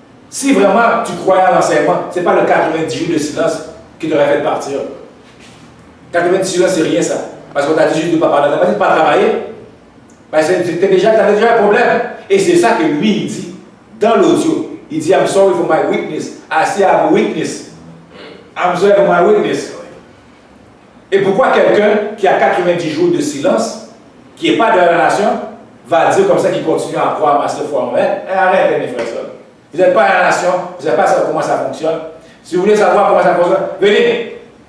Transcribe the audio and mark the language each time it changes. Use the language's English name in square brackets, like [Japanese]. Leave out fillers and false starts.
[French] Si vraiment tu croyais à l'enseignement, ce n'est pas le 90 jours de silence qui t'aurait fait partir. 90 silence, c'est rien ça. Parce qu'on t'a dit juste de ne pas parler, de ne pas travailler. Ben, tu avais déjà un problème. Et c'est ça que lui, il dit dans l'audio. Il dit, [English] I'm sorry for my weakness. I still have a weakness. I'm sorry for my weakness. [French] Et pourquoi quelqu'un qui a 90 jours de silence, qui n'est pas de la nation, va dire comme ça qu'il continue à croire à Master Foreman? Arrêtez mes frères. Vous n'êtes pas à la nation, vous n'avez pas savoir comment ça fonctionne. Si vous voulez savoir comment ça fonctionne, venez.